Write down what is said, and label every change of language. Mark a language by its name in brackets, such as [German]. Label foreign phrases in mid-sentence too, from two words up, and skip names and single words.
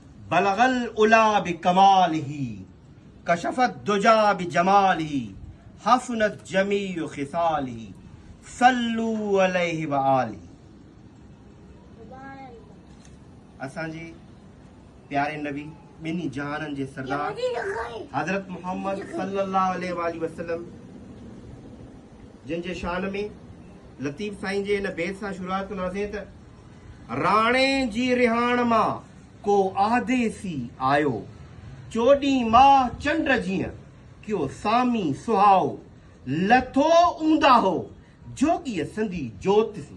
[Arabic] بلغ العلى بكماله كشف الدجى بجماله حسنت جميع خصاله صلوا عليه وآله. [Sindhi] असांजे प्यारे नबी ॿिन्ही जहाननि जे सरदार हज़रत मोहम्मद [Arabic] صلى الله عليه وسلم [Sindhi] जिन जे शान में लतीफ़ साईं जे इन बेत सां शुरूआत कंदासीं त राणे जी रिहाण मां को आदेसी आयो, चोॾहीं माह चंड जीअं कियो सामी सुहाओ, लथो ऊंदा हो जोगीअ संदी जोत सी।